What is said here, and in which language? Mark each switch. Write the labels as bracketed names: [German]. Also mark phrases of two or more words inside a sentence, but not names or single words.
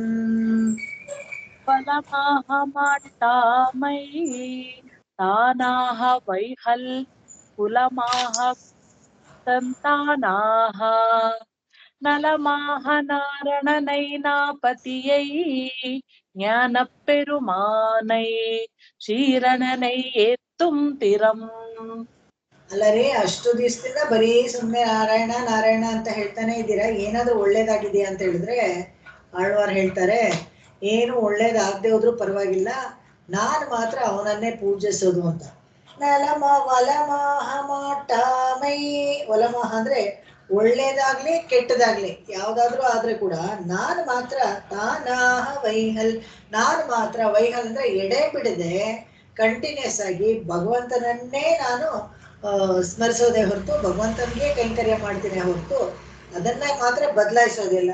[Tamil] பலமாக மாட்டாமை தானாக வைகல் குலமாக தந்தானாக நலமாக நாரணனை நாபதியை ஞானப் பெருமானை ஷீரணனை ஏத்தும் திறம். [Kannada] ಅಲ್ಲರೇ ಅಷ್ಟು ದಿವಸದಿಂದ ಬರೀ ಸುಮ್ಮನೆ ನಾರಾಯಣ ನಾರಾಯಣ ಅಂತ ಹೇಳ್ತಾನೆ ಇದ್ದೀರಾ, ಏನಾದ್ರೂ ಒಳ್ಳೇದಾಗಿದೆಯಾ ಅಂತ ಹೇಳಿದ್ರೆ ಆಳ್ವಾರ್ ಹೇಳ್ತಾರೆ, ಏನು ಒಳ್ಳೇದಾಗದೆ ಹೋದ್ರೂ ಪರವಾಗಿಲ್ಲ, ನಾನು ಮಾತ್ರ ಅವನನ್ನೇ ಪೂಜಿಸೋದು ಅಂತ. [Tamil] நலமா வலமாக மாட்டாமை, [Kannada] ವಲಮಹ ಅಂದ್ರೆ ಒಳ್ಳೇದಾಗ್ಲಿ ಕೆಟ್ಟದಾಗ್ಲಿ ಯಾವ್ದಾದ್ರೂ ಆದ್ರೆ ಕೂಡ ನಾನು ಮಾತ್ರ [Tamil] தானாக வைகல், [Kannada] ನಾನು ಮಾತ್ರ ವೈಹಲ್ ಅಂದ್ರೆ ಎಡೆ ಬಿಡದೆ ಕಂಟಿನ್ಯೂಸ್ ಆಗಿ ಭಗವಂತನನ್ನೇ ನಾನು ಸ್ಮರಿಸೋದೇ ಹೊರತು, ಭಗವಂತನಿಗೆ ಕೈಂಕರ್ಯ ಮಾಡ್ತೀನಿ ಹೊರತು ಅದನ್ನ ಮಾತ್ರ ಬದಲಾಯಿಸೋದಿಲ್ಲ.